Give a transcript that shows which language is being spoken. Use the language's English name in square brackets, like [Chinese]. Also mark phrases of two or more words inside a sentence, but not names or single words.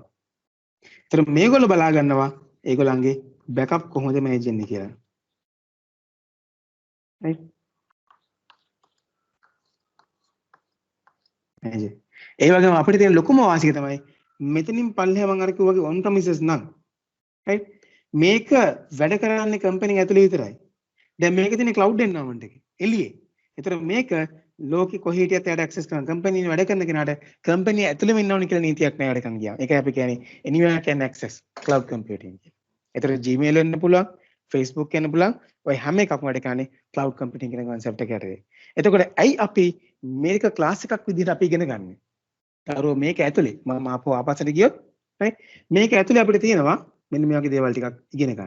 [Sinhala] ඒතර මේගොල්ලෝ බලා ගන්නවා ඒගොල්ලන්ගේ බෑකප් කොහොමද මැනේජ් වෙන්නේ කියලා. right? ඒ වගේම අපිට තියෙන ලොකුම වාසිය තමයි මෙතනින් පල්ලෙහා මම අර කිව්වා වගේ [English] on premises [Sinhala] නම් right? මේක වැඩ කරන්නේ කම්පැනි ඇතුලේ විතරයි. දැන් මේකේ තියෙන [English] cloud environment [Sinhala] එක එළියේ. ඒතර මේක ලෝකෙ කොහේ හිටියත් එයාට access කරන කම්පැනි වැඩ කරන කෙනාට කම්පැනි ඇතුළෙම ඉන්න ඕනේ කියලා නීතියක් නෑ වැඩ කරන්න ගියාම. ඒකයි අපි කියන්නේ [English] anywhere can access cloud computing [Sinhala] කියලා. ඒතර Gmail වෙන්න පුළුවන්, Facebook වෙන්න පුළුවන්. ඔය හැම එකක්ම වැඩ කරන්නේ [English] cloud computing [Sinhala] කියන concept එක යටතේ. එතකොට ඇයි අපි මේක ක්ලාස් එකක් විදිහට අපි ඉගෙන ගන්න? දරුවෝ මේක ඇතුලේ මම ආපස්සට ගියොත් right? මේක ඇතුලේ අපිට තියෙනවා මෙන්න මේ වගේ දේවල් ටිකක් ඉගෙන ගන්න.